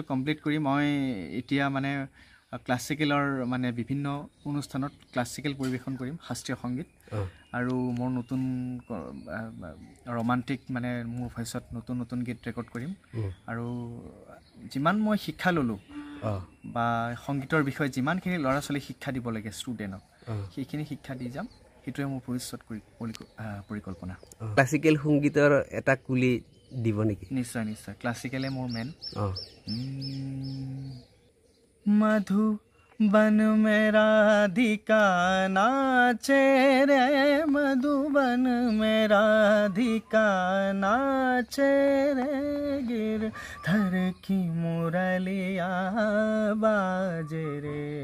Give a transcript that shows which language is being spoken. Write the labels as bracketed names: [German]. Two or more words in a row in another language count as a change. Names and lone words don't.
[Assamese] কমপ্লিট কৰি মই এতিয়া মানে ক্লাছিকেলৰ মানে বিভিন্ন অনুষ্ঠানত ক্লাছিকেল পৰিৱেশন কৰিম শাস্ত্ৰীয় সংগীত আৰু মোৰ নতুন ৰোমান্টিক মানে মোৰ ভইচত নতুন গীত ৰেকৰ্ড কৰিম আৰু যিমান মই শিক্ষা ল'লোঁ বা সংগীতৰ বিষয়ে যিমানখিনি ল'ৰা ছোৱালীক শিক্ষা দিব লাগে ষ্টুডেণ্টক সেইখিনি শিক্ষা দি যাম সেইটোৱে মোৰ ভৱিষ্যত পৰিকল্পনা ক্লাছিকেল সংগীতৰ এটা কুলি দিব নেকি নিশ্চয় নিশ্চয় ক্লাছিকেলে মোৰ মেন [Hindi] मधु बन में राधिका नाचे रे मधुबन में राधिका नाचे रे गिरधर की मुरलिया बाजे रे